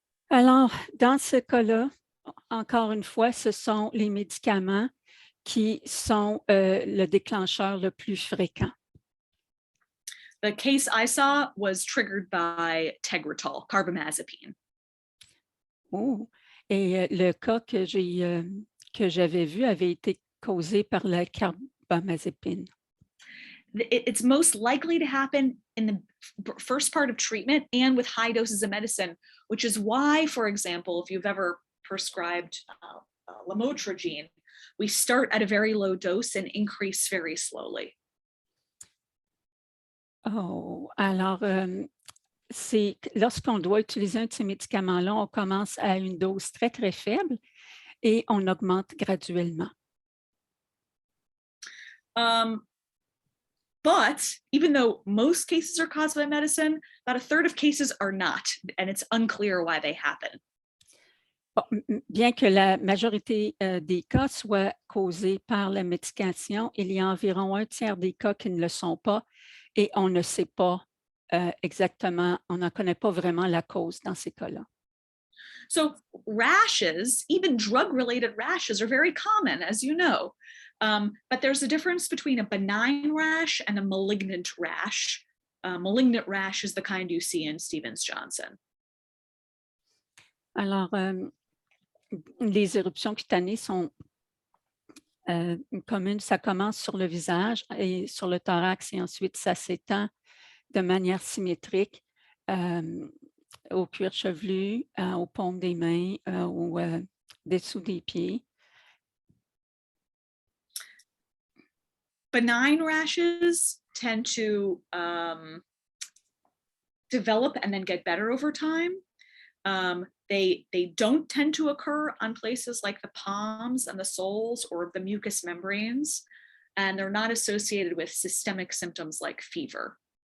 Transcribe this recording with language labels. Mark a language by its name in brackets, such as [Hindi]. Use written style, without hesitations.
[French] Alors, dans ce cas-là, encore une fois, ce sont les médicaments qui sont le déclencheur le plus fréquent. [English] The case I saw was triggered by Tegretol, carbamazepine. [French] Oh, et le cas que j'avais vu avait été causé par la carbamazepine. [English] It's most likely to happen in the first part of treatment and with high doses of medicine, which is why, for example, if you've ever prescribed lamotrigine, we start at a very low dose and increase very slowly. [French] Oh, alors, c'est lorsqu'on doit utiliser un de ces médicaments-là, on commence à une dose très, très faible et on augmente graduellement. [English] But even though most cases are caused by medicine, about a third of cases are not, and it's unclear why they happen. [French] Bon, bien que la majorité des cas soient causés par la médication, il y a environ 1/3 des cas qui ne le sont pas et on ne sait pas exactement, on n'en connaît pas vraiment la cause dans ces cas-là. [English] So rashes, even drug-related rashes, are very common, as you know. But there's a difference between a benign rash and a malignant rash. Malignant rash is the kind you see in Stevens-Johnson. [French] Alors, les éruptions cutanées sont communes. Ça commence sur le visage et sur le thorax et ensuite ça s'étend de manière symétrique au cuir chevelu, aux paumes des mains, au dessous des pieds. [English] Benign rashes tend to develop and then get better over time. They don't tend to occur on places like the palms and the soles or the mucous membranes, and they're not associated with systemic symptoms like fever.